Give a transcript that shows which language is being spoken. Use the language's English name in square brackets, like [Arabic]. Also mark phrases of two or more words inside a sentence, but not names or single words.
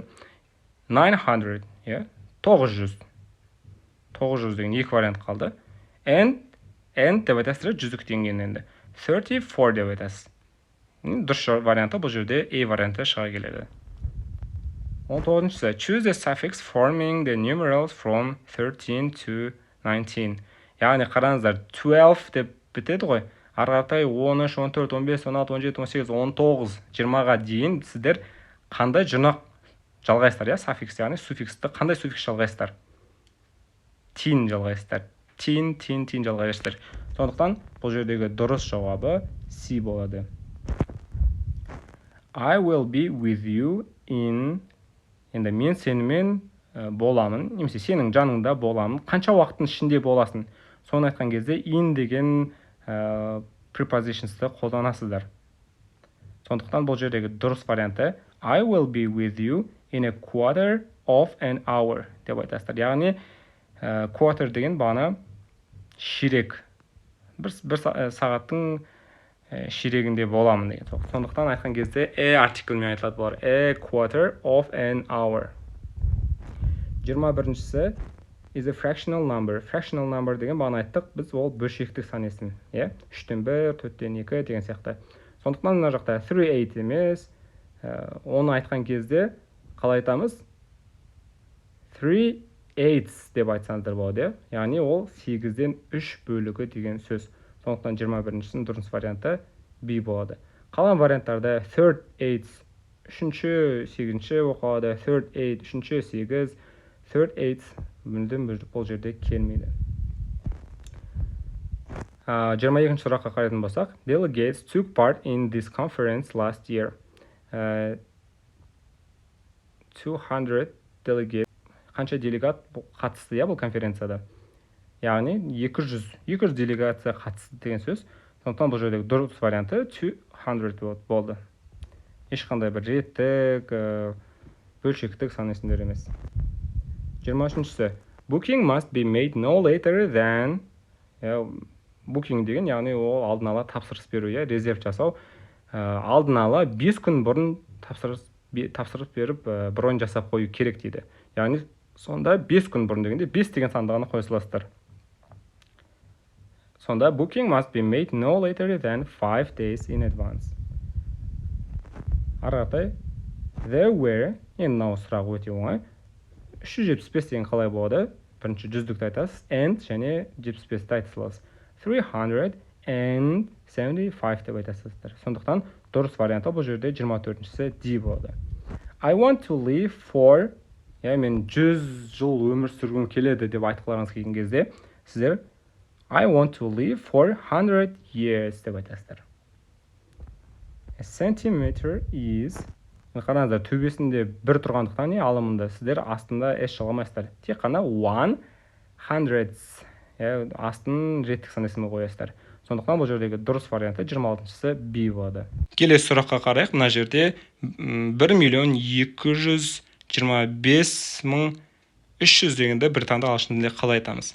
[Kazakh] 900, 900. 900 деген екі вариант қалды. And деп айтасыздар, жүзіктен кейін енді. 34 деп айтасыз. Дұрыс варианты бұл жерде A варианты шыға келеді. 19-шісі. [English] Choose the suffix forming the numerals from 13 to 19. [Kazakh] Яғни қараңыздар, 12 деп бітеді ғой. Арғартай 13, 14, 15, 16, 17, 18, 19, 20-ға дейін сіздер қандай жұрнақ жалғайсыздар, суффикс, яғни суффиксті қандай суффикс жалғайсыздар? Тин жалғайсыздар. Тин жалғайсыздар. Сондықтан бұл жердегі дұрыс жауабы C болады. [English] I will be with you in... [Kazakh] Енді мен сенімен боламын, немесе сенің жаныңда боламын. Қанша уақыттың ішінде боласың? Соны айтқан кезде in деген prepositions'ты қолданасыздар. Сондықтан бұл жердегі дұрыс варианты [English] I will be with you in a quarter of an hour [Kazakh] деп айтасыздар. Яғни quarter деген бағана ширек. Бір сағаттың ширегінде боламын деген. Сондықтан айтқан кезде артиклмен айтылады бұлар. [English] A quarter of an hour. 21-шісі is a fractional number. Fractional number [Kazakh] деген бағана айттық, біз ол бөлшектік сан есім. 3-тен 1, 4-тен 2 деген сияқты. Сондықтан мына жақта 3/8 емес, оны айтқан кезде қалай айтамыз? 3/8 деп айтсаңыздар болады. Яғни ол 8-ден 3 бөлігі деген сөз. Сондықтан 21-шісінің дұрыс варианты B болады. Қалған варианттарда 3/8 үшінші 8-ші оқылады, 3/8 үшінші 8, 3/8 мүлдем бұл жерде келмейді. 22-ші сұраққа қарайтын болсақ, [English] delegates took part in this conference last year. 200 delegate. [Kazakh] Қанша делегат қатысты бұл конференцияда? Яғни 200 делегация қатысты деген сөз. Сондықтан бұл жердегі дұрыс варианты 200 болды. Ешқандай бір реттік, бөлшектік сан есімдер емес. 23-шісі. [English] Booking must be made no later than. [Kazakh] Booking деген, яғни ол алдын ала тапсырыс беру, резерв жасау. Алдын ала 5 күн бұрын тапсырыс беріп, бронь жасап қою керек дейді. Яғни сонда 5 күн бұрын дегенде 5 деген санды ғана қоя саласыздар. [English] Сонда booking must be made no later than 5 days in advance. Арғатай, there were, [Kazakh] енді мынау сұрақ өте оңай. 375 деген қалай болады? Бірінші жүздікті айтасыз, and және 75-ті айта саласыз. 375 деп айтасыздар. Сондықтан дұрыс варианты бұл жерде 24-шісі D болады. [English] I want to live for, [Kazakh] мен 100 жыл өмір сүргім келеді деп айтқыларыңыз келген кезде, сіздер [English] I want to live for 100 years [Kazakh] деп айтасыздар. [English] A centimeter is, [Kazakh] қараңыздар, төбесінде бір тұрғандықтан алымында сіздер астында S жалғамайсыздар. Тек қана 100, астын реттік сан есімі қоясыздар. Сондықтан бұл жердегі дұрыс варианты 26-шісі B болады. Келесі сұраққа қарайық. Мына жерде 1.225.300 дегенде британды ағылшын тілінде қалай айтамыз?